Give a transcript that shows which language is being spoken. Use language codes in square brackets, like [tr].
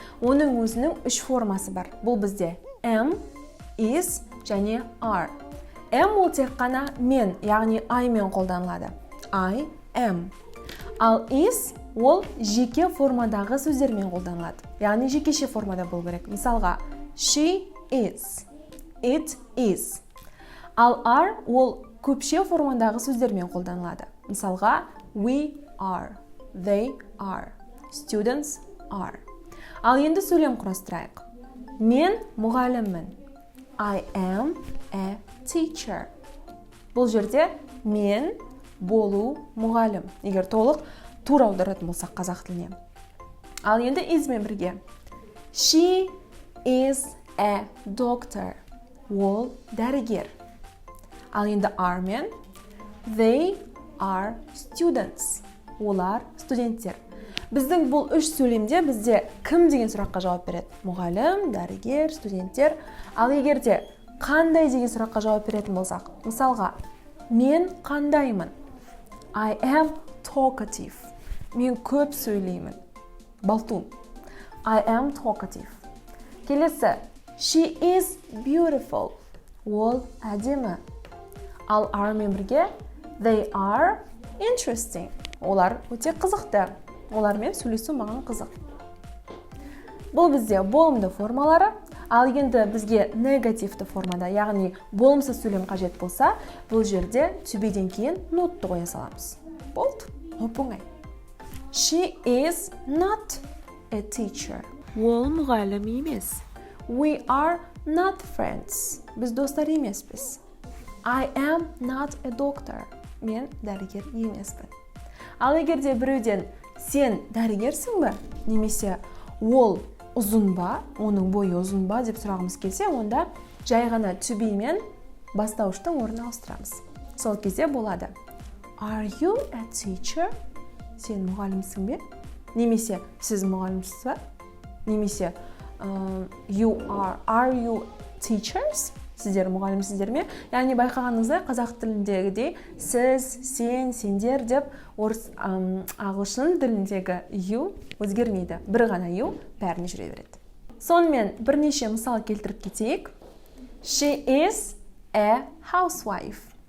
[kk] Оның өзінің 3 формасы бар. Бұл бізде am, is және are. Am ол тек қана мен, яғни I мен қолданылады. [en] I am. [kk] Ал is ол жеке формадағы сөздермен қолданылады. Яғни жекеше формада болу керек. [en] Мысалға she is, it is. [kk] Ал are ол көпше формадағы сөздермен қолданылады. [en] Мысалға we are, they are, students are. [kk] Ал енді сөйлем құрастырайық. Мен мұғаліммін. [en] I am a teacher. [kk] Бұл жерде мен болу мұғалім. Егер толық тура аударатын болсақ қазақ тіліне. Ал енді is-мен бірге. [en] She is a doctor. [kk] Ол дәрігер. Ал енді are-мен. [en] They are students. [kk] Олар студенттер. Біздің бұл 3 сөйлемде бізде кім деген сұраққа жауап береді? Мұғалім, дәрігер, студенттер. Ал егерде қандай деген сұраққа жауап беретін болсақ, мысалға, мен қандаймын? [en] I am talkative. [kk] Мен көп сөйлеймін. Балтун. [en] I am talkative. Келесі, she is beautiful. [kk] Ол әдемі. Ал are-мен бірге, [en] they are interesting. [kk] Олар өте қызықты. Олармен сөйлесу маған қызық. Бұл бізде болымды формалары. Ал енді бізге негативті формада, яғни болымсыз сөйлем қажет болса, бұл жерде to be-ден кейін нотты қоя саламыз. Болды? Оп-оңай. [en] She is not a teacher. [kk] Ол мұғалім емес. [en] We are not friends. [kk] Біз достар емеспіз. [en] I am not a doctor. [kk] Мен дәрігер емеспін. Ал егерде біреуден сен дәрігерсің бе? Немесе ол ұзын ба? Оның бойы ұзын ба деп сұрағымыз келсе, онда жай ғана to be мен бастауыштың орнына ауыстырамыз. Сол кезде болады. [en] Are you a teacher? [kk] Сен мұғалімсің бе? Немесе сіз мұғалімсіз ба? [en] Немесе are you teachers? [kk] Сіздер мұғалімсіздер ме? Яғни байқағаныңызда қазақ тіліндегідей сіз, сен, сендер деп ағылшын тіліндегі you өзгермейді. Бір ғана you бәріне жүре береді. Сонымен бірнеше мысал келтіріп кетейік. [en] She is a housewife.